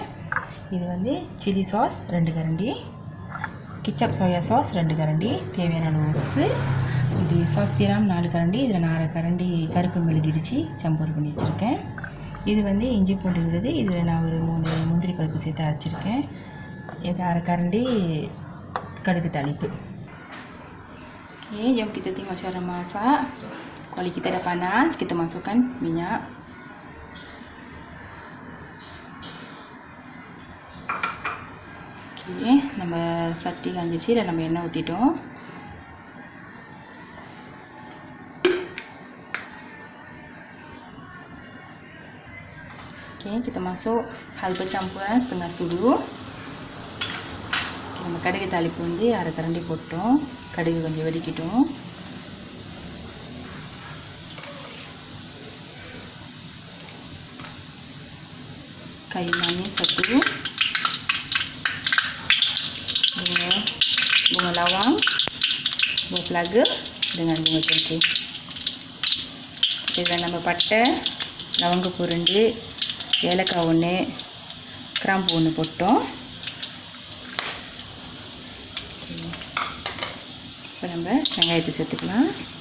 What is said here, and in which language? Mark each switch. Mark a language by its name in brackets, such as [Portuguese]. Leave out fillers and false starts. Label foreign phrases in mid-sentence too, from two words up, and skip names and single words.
[Tamil] இது வந்து [English] chilli sauce [Tamil] 2 கரண்டி, கிச்சப் [English] soya sauce [Tamil] 2 கரண்டி, தேவையான அளவு உப்பு. இது [Malay] sos tiram [Tamil] 4 கரண்டி, இதில் நான் 1/2 கரண்டி கருப்பு மிளகு இடித்து சம்பூர் பண்ணி வச்சுருக்கேன். இது வந்து இஞ்சி பூண்டு விழுது, இதில் நான் ஒரு 3 முந்திரி பருப்பு சேர்த்து அரைச்சிருக்கேன். இது 1/2 கரண்டி கடுகு தாளிப்பு. [Malay] Oke, jom kita tengok cara masak. Kuali kita dah panas, kita masukkan minyak. Oke, [Tamil] நம்ம சட்டி காஞ்சிச்சு, இதில் நம்ம எண்ணெய் ஊற்றிட்டோம். [Malay] Oke, kita masuk halba campuran setengah sudu. [Tamil] நம்ம கடுகு தாளிப்பு வந்து 1/2 கரண்டி போட்டோம். கடுகு கொஞ்சம் வெடிக்கட்டும். [Malay] kayu manis 1, bunga lawang, buah pelaga dengan bunga cengkeh. [Tamil] Kita நம்ம பட்டை, லவங்கப்பூ 2, ஏலக்காய் 1, கிராம்பு 1 போட்டோம். இப்போ நம்ம வெங்காயத்தை சேர்த்துக்கலாம்.